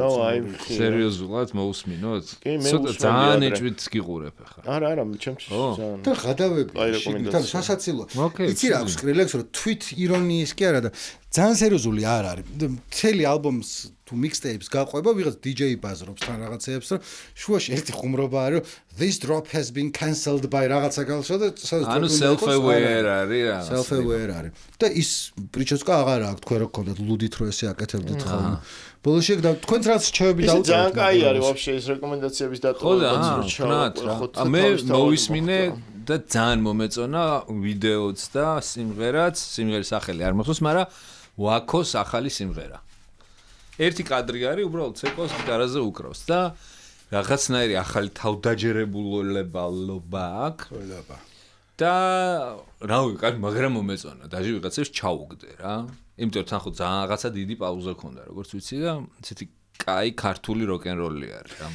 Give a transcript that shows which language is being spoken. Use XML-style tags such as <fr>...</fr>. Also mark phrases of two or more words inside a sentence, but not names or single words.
<ka>სერიოზულად მოусმინოთ ცოტა ძალიან ეჭვით გიყურებ ახლა არა ჩემთვის ძალიან და გადავები თან სასაცილო იცი რა აქვს Skrillex რომ თვით ირონიის კი არა და ძალიან სერიოზული არ არის მთელი ალბომს თუ mixtapes გაყვება ვიღაც DJ ბაზრობს თან რაღაცეებს რომ შუაში ერთი ხუმრობა არის რომ</ka> <en>this drop has been cancelled by</en> <ka>რაღაცა გალშო და ანუ self-aware არის რა self-aware არის და ის პრიჩოსკა აღარ აქვს თქვენ რო გქონდათ ლუდით რო ესე აკეთებდით ხოლმე ბოლოში და თქვენც რაც შეები დაუწევთ ძალიან კაი არის вообще ეს რეკომენდაციების დატოვება მე მოვისმინე და ძალიან მომეწონა ვიდეოც და სიმღერის სახელი არ მახსოვს მაგრამ ვაკოს ახალი სიმღერა ერთი კადრი არის უბრალოდ ცეკოს გიტარაზე უკრავს და რაღაცნაირი ახალი თავდაჯერებულობა აქვს და რავი კაი მაგრამ მომეწონა დაჟე ვიღაცებს ჩაუგდე რა იმიტომ თან ხო ძალიან რაღაცა დიდი პაუზა ქონდა როგორც ვიცი და ესეთი კაი ქართული როკ-ენ-როლი არის რა</ka>